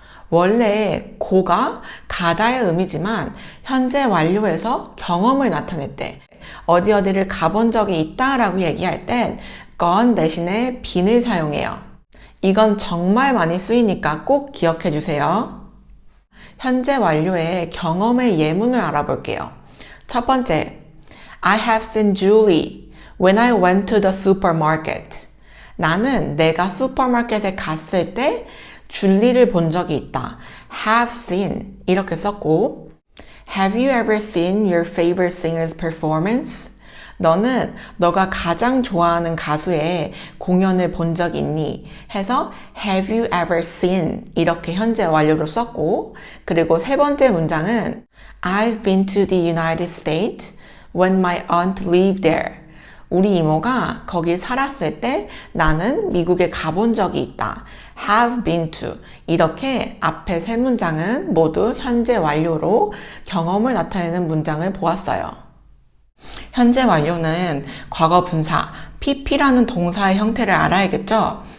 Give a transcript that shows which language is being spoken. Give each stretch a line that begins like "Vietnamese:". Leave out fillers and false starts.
Korean: 원래 go가 가다의 의미지만 현재 완료에서 경험을 나타낼 때 어디를 가본 적이 있다 라고 얘기할 땐 gone 대신에 been을 사용해요. 이건 정말 많이 쓰이니까 꼭 기억해 주세요. 현재 완료의 경험의 예문을 알아볼게요. 첫 번째,
English: I have seen Julie when I went to the supermarket.
Korean: 나는 내가 슈퍼마켓에 갔을 때 줄리를 본 적이 있다.
English: have seen
Korean: 이렇게 썼고
English: Have you ever seen your favorite singer's performance?
Korean: 너는 너가 가장 좋아하는 가수의 공연을 본 적 있니? 해서
English: Have you ever seen
Korean: 이렇게 현재 완료로 썼고 그리고 세 번째 문장은
English: I've been to the United States when my aunt lived there.
Korean: 우리 이모가 거기 살았을 때 나는 미국에 가본 적이 있다.
English: have been to
Korean: 이렇게 앞에 세 문장은 모두 현재 완료로 경험을 나타내는 문장을 보았어요. 현재 완료는 과거 분사 pp라는 동사의 형태를 알아야겠죠?